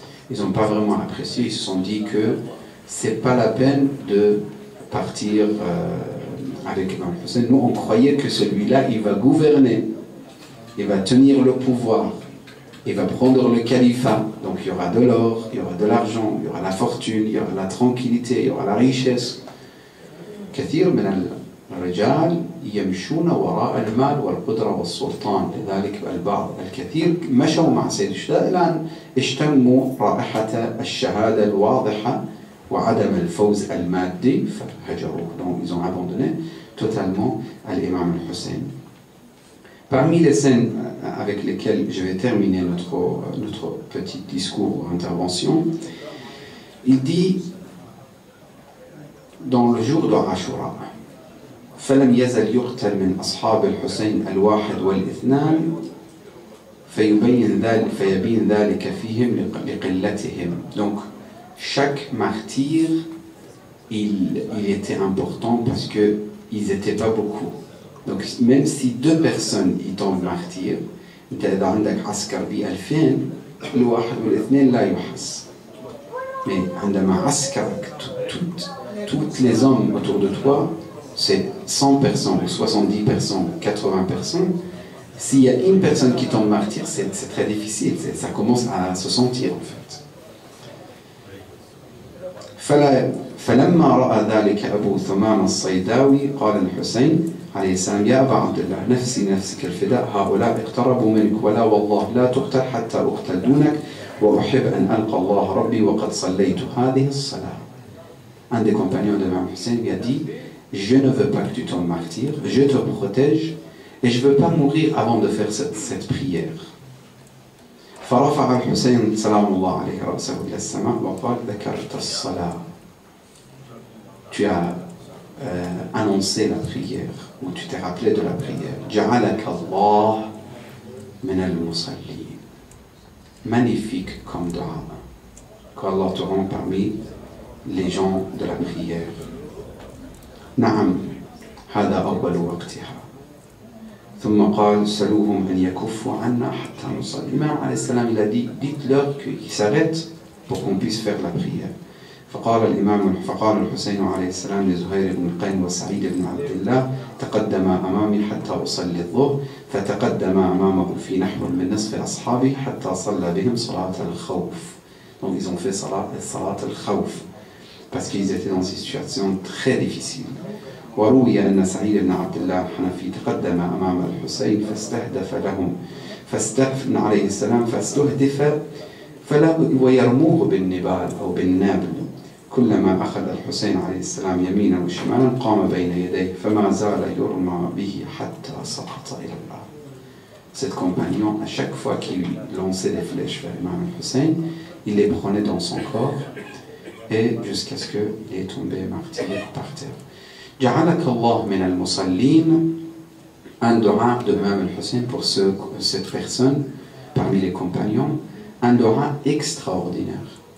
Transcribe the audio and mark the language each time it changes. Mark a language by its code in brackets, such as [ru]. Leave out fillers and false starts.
[fr] Ils n'ont pas vraiment apprécié, ils se sont dit que c'est pas la peine de partir avec Imam Hussein. Nous, on croyait que celui-là, il va gouverner, il va tenir le pouvoir, il va prendre le califat, donc il y aura de l'or, il y aura de l'argent, il y aura la fortune, il y aura la tranquillité, il y aura la richesse. [ar] كثير من الرجال يمشون وراء المال والقدرة والسلطان، لذلك البعض الكثير مشوا مع سيد الشهداء إلى أن اشتموا رائحة الشهادة الواضحة وعدم الفوز المادي فهجروه. [fr] Donc ils ont abandonné totalement l'imam al-Hussein. Parmi les scènes avec lesquelles je vais terminer notre petit discours ou intervention, il dit dans le jour de Ashura, [ar] فلم يزل يقتل من أصحاب الحسين الواحد والاثنان فيبين ذلك فيهم لقلتهم. [fr] Donc chaque martyr il était important parce que ils n'étaient pas beaucoup. Donc même si 2 personnes ils tombent martyrs, [ar] انت اذا عندك عسكر ب2000 الواحد والاثنين لا يحس. [fr] Mais [ar] عندما عسكرك [fr] toutes les hommes autour de toi, c'est 100 personnes, 70 personnes, 80 personnes. S'il y a une personne qui tombe martyr, c'est très difficile, ça commence à se sentir en fait. [ar] فلما رأى ذلك أبو ثمان الصيداوي قال الحسين عليه السلام يا أبا عبد الله نفسي نفسك الفداء هؤلاء اقتربوا منك ولا والله لا تقتل حتى أقتل دونك وأحب أن ألقى الله ربي وقد صليت هذه الصلاة. [fr] Un des compagnons de Imam Hussein lui a dit je ne veux pas que tu tombes martyr, je te protège et je ne veux pas mourir avant de faire cette prière. [ar] فرفع الحسين سلام الله عليه رأسه إلى السماء وقال ذكرت الصلاة. [fr] Tu as annoncé la prière ou tu t'es rappelé de la prière. [ar] جعلك الله من المصلين. [fr] Magnifique comme dua. Qu'Allah te rend parmi les gens de la prière. [ar] نعم هذا أول وقتها. ثم قال سلوهم أن يكفوا عنا حتى نصلي. [fr] L'imam alayhi salam il a dit dites-leur qu'ils s'arrêtent pour qu'on puisse faire la prière. [ar] فقال الحسين عليه السلام لزهير بن القين وسعيد بن عبد الله تقدم أمامي حتى أصلي الظهر فتقدم أمامه في نحو من نصف أصحابه حتى صلى بهم صلاة الخوف. [fr] Donc ils ont fait salat al-khawf parce qu'ils étaient dans une situation très difficile. [ar] وروي أن سعيد بن عبد الله الحنفي تقدم أمام الحسين فاستهدف لهم فاستهدف عليه السلام فاستهدف ويرموه بالنبال أو بالنابل. كلما أخذ الحسين عليه السلام يمينا وشمالا قام بين يديه فما زال يرمى به حتى سقط إلى الأرض. [fr] Cet compagnon, à chaque fois qu'il lançait des flèches vers Imam Hussein, il les prenait dans son corps et jusqu'à ce qu'il est tombé martyr par terre. [ar] جعلك الله من المصلين. [fr] Un dua de Imam Hussein pour cette personne parmi les compagnons, un dua extraordinaire.